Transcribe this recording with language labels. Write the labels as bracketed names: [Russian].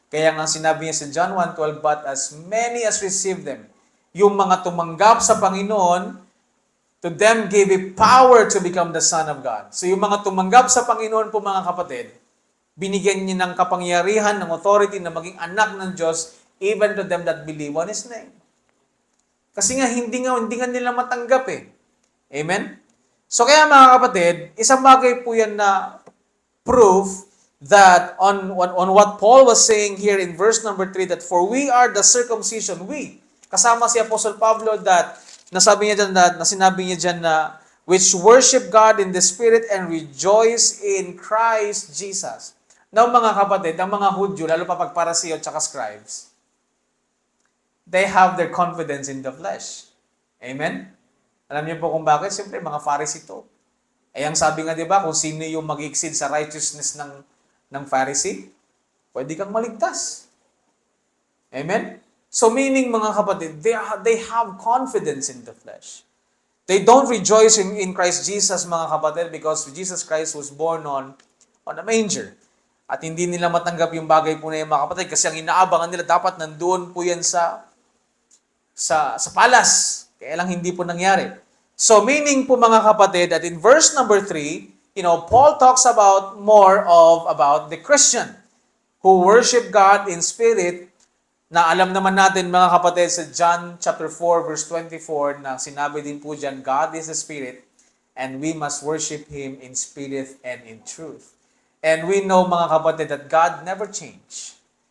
[Filipino] Kaya nga sinabi niya sa [English] John 1:12, but as many as received them, [Filipino] yung mga tumanggap sa Panginoon, [English] to them gave a power to become the Son of God. [Filipino] So yung mga tumanggap sa Panginoon po mga kapatid, binigyan niya ng kapangyarihan, ng authority na maging anak ng Diyos, [English] even to them that believe on His name. [Filipino] Kasi nga hindi nga nila matanggap eh. Amen? [English] So [Filipino] kaya mga kapatid, isang bagay po yan na [English] proof that on what Paul was saying here in verse number 3, that for we are the circumcision, we, [Filipino] kasama si Apostle Pablo, [English] that [Filipino] nasabi niya dyan, na sinabi niya dyan na, [English] which worship God in the Spirit and rejoice in Christ Jesus. [Filipino] Now mga kapatid, ang mga Hudyo, lalo pa pag Parasiyo at saka scribes, [English] they have their confidence in the flesh. [Filipino] Amen? Alam niyo po kung bakit? Siyempre, mga Pharisee to. Eh, ang sabi nga, di ba, kung sino yung mag-exceed sa righteousness ng Pharisee, pwede kang maligtas. [English] Amen? So, meaning, mga kapatid, they have confidence in the flesh. They don't rejoice in Christ Jesus, mga kapatid, because Jesus Christ was born on a manger. [Filipino] At hindi nila matanggap yung bagay po na yung mga kapatid, kasi ang inaabangan nila, dapat nandoon po yan sa palace. Kaya lang hindi po nangyari. [English] So meaning po mga kapatid that in verse number 3, Paul talks about about the Christian who worship God in spirit, [Filipino] na alam naman natin mga kapatid sa John chapter 4 verse 24 na sinabi din po dyan, [English] God is a spirit and we must worship Him in spirit and in truth. And we know mga kapatid that God never changed.